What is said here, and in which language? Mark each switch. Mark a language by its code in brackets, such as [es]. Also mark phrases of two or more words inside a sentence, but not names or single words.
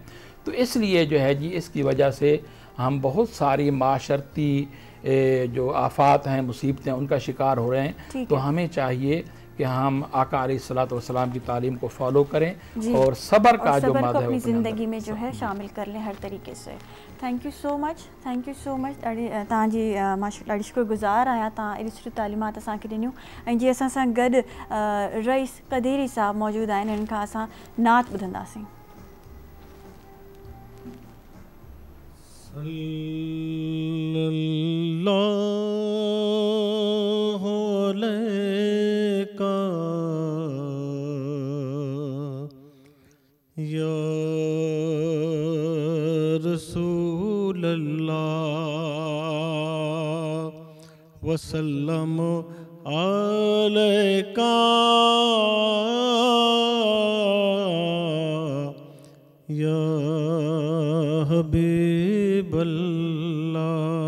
[ur] تو اس لیے جو ہے جی اس کی وجہ سے ہم بہت ساری معاشرتی جو آفات ہیں، مصیبتیں، ان کا شکار ہو رہے ہیں. تو ہمیں چاہیے کہ ہم آقا [ar] عليه الصلاة والسلام [ur] کی تعلیم کو فالو کریں اور صبر کا جو مادہ ہے اپنی زندگی میں جو ہے شامل کر لیں ہر طریقے سے. [en] Thank you so much, thank you so much. [sd] तव्हांजी माशाअल्लाह ॾाढी शुक्रगुज़ार आहियां, तव्हां एॾी सुठी तालीमात असांखे ॾिनियूं। ऐं जीअं असां सां गॾु रईस कदीरी साहब मौजूदु आहिनि, हिन खां असां नात ॿुधंदासीं। [ar] يا رسول الله وسلم عليك يا حبيب الله.